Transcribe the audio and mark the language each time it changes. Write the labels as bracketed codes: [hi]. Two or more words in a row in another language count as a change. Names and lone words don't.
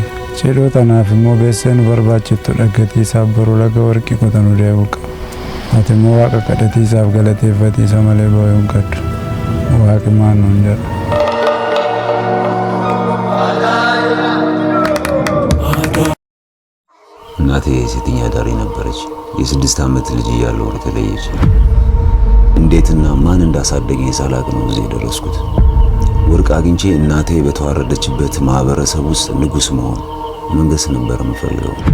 [om] Cidhoo tanaaf immoo beessee nu barbaachiftu dhaggatiisaaf boruu laga warqii qotanuu deebi'u qaba. Ati immoo waaqa kadhatiisaaf galateeffatiisa malee boo'uu hin qabdu. Waaqi maal nuun jedha. [am] እናቴ ሴተኛ አዳሪ ነበረች የ6 ዓመት ልጅ እያለሁ ተለየች እንዴትና ማን እንዳሳደገኝ ሳላቅ ነው እዚህ ደረስኩት ወርቅ አግኝቼ እናቴ በተዋረደችበት ማህበረሰብ ውስጥ ንጉስ መሆን መንገስ ነበር የምፈልገው